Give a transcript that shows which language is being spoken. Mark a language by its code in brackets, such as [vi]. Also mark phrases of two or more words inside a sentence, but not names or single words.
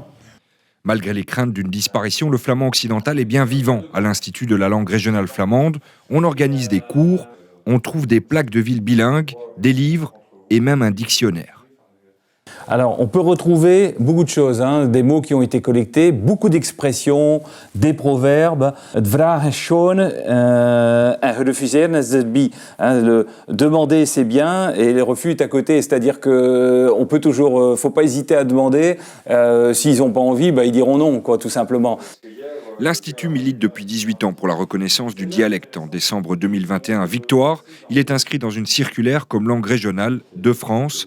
[fr] Malgré les craintes d'une disparition, le flamand occidental est bien vivant. À l'Institut de la langue régionale flamande, on organise des cours, on trouve des plaques de ville bilingues, des livres et même un dictionnaire. Alors, on peut retrouver beaucoup de choses, des mots qui ont été collectés, beaucoup d'expressions, des proverbes. [nl] Het vragen is schoon en refuseren is erbij. [fr] Le demander, c'est bien, et le refus est à côté. C'est-à-dire qu'on peut toujours, faut pas hésiter à demander. S'ils n'ont pas envie, ils diront non, quoi, tout simplement. L'Institut milite depuis 18 ans pour la reconnaissance du dialecte. En décembre 2021 à Victoire, il est inscrit dans une circulaire comme langue régionale de France.